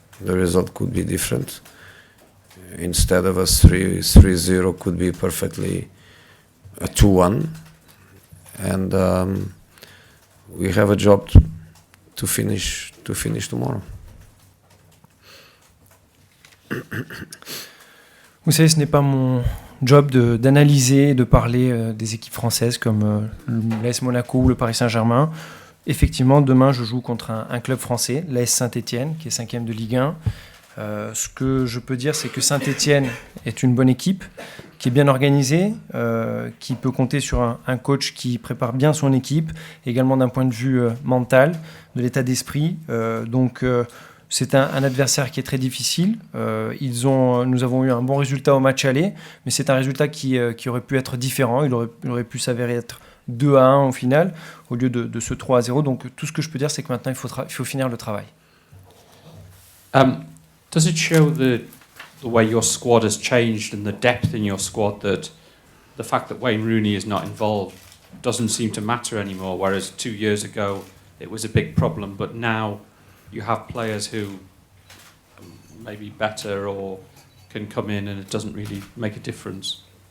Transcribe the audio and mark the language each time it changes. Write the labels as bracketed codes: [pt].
[en] The result could be different. Instead of a 3-0, could be perfectly a 2-1, and we have a job to finish tomorrow. [fr] Vous savez, ce n'est pas mon job d'analyser, de parler des équipes françaises comme l'AS Monaco ou le Paris Saint-Germain. Effectivement, demain, je joue contre un club français, l'AS Saint-Etienne, qui est 5e de Ligue 1. Ce que je peux dire, c'est que Saint-Etienne est une bonne équipe, qui est bien organisée, qui peut compter sur un coach qui prépare bien son équipe, également d'un point de vue mental, de l'état d'esprit. Donc, c'est un adversaire qui est très difficile. Nous avons eu un bon résultat au match aller, mais c'est un résultat qui aurait pu être différent. Il aurait pu s'avérer être 2-1 au final, au lieu de ce 3-0. Donc tout ce que je peux dire, c'est que maintenant, il faut finir le travail. [en] Does it show the way your squad has changed and the depth in your squad that the fact that Wayne Rooney is not involved doesn't seem to matter anymore, whereas 2 years ago it was a big problem, but now you have players who may be better or can come in and it doesn't really make a difference?